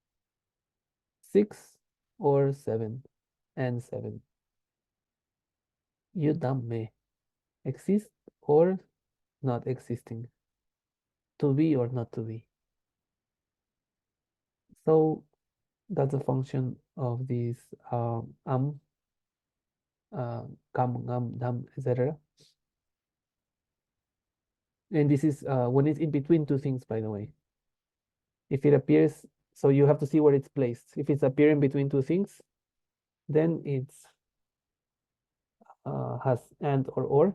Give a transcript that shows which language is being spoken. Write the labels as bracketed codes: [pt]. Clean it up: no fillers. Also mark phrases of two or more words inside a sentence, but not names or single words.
[en] 6 or 7 and 7. Yudam me. Exist or not existing. To be or not to be. So that's a function of this kam, ngam, dam, etc. And this is when it's in between two things, by the way. If it appears, so you have to see where it's placed. If it's appearing between two things, then it's has and or.